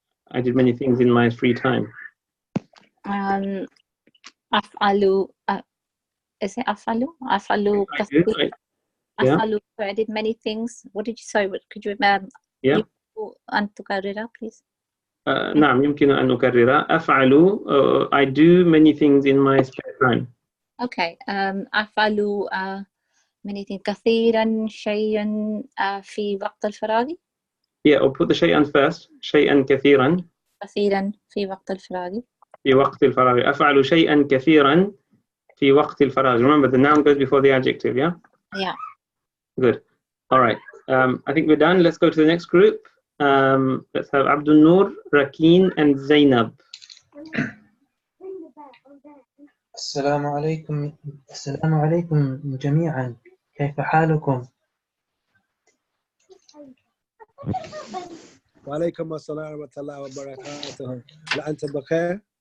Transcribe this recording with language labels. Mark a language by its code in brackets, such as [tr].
[en] I did many things in my free time. [ar] أفعل [en] is it [ar] أفعل كثير [en] Yeah. أفعل so I did many things. What did you say? Could you Yeah. [ar] أن تكررها please? نعم يمكن أن أكرر. [en] أفعل I do many things in my spare time. Okay. [ar] أفعل [en] many things [ar] كثيرا شيئا في وقت الفراغ. [en] Yeah, or put the شيئا first. [ar] شيئا كثيرا. كثيرا في وقت الفراغ. في وقت الفراغ. أفعل شيئا كثيرا في وقت الفراغ. [en] Remember, the noun goes before the adjective, yeah? Yeah. Good. All right. I think we're done. Let's go to the next group. Let's have Abdul Noor, Rakeen, and Zainab. [ar] السلام عليكم جميعا كيف حالكم؟ وعليكم السلام ورحمة الله وبركاته. هل أنت بخير؟